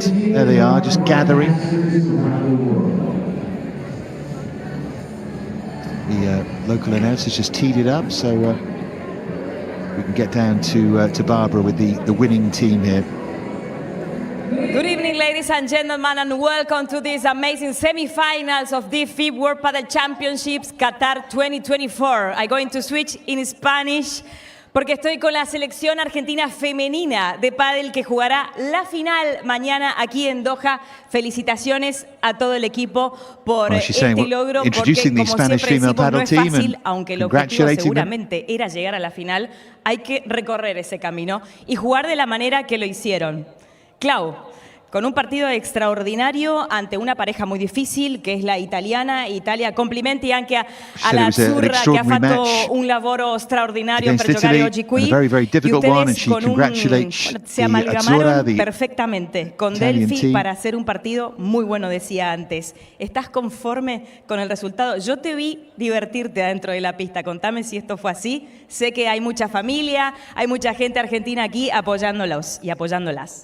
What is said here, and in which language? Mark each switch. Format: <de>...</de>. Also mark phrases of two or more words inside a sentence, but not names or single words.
<en>There they are, just gathering. The local announcers just teed it up, so we can get down to Barbara with the winning team here. Good evening, ladies and gentlemen, and welcome to these amazing semi-finals of the FIP World Padel Championships Qatar 2024. I'm going to switch in Spanish</en> <es>porque estoy con la selección argentina femenina de pádel que jugará la final mañana aquí en Doha. Felicitaciones a todo el equipo por este logro, porque como siempre decimos, no es fácil, aunque el objetivo seguramente era llegar a la final, hay que recorrer ese camino y jugar de la manera que lo hicieron. Clau, con un partido extraordinario ante una pareja muy difícil, que es la italiana.</es> <it>Italia, complimenti anche alla azzurra che ha fatto un lavoro straordinario per giocare oggi qui.</it> <es>Y ustedes se amalgamaron perfectamente con Delphi para hacer un partido muy bueno, decía antes. ¿Estás conforme con el resultado? Yo te vi divertirte adentro de la pista. Contame si esto fue así. Sé que hay mucha familia, hay mucha gente argentina aquí apoyándolos y apoyándolas.</es>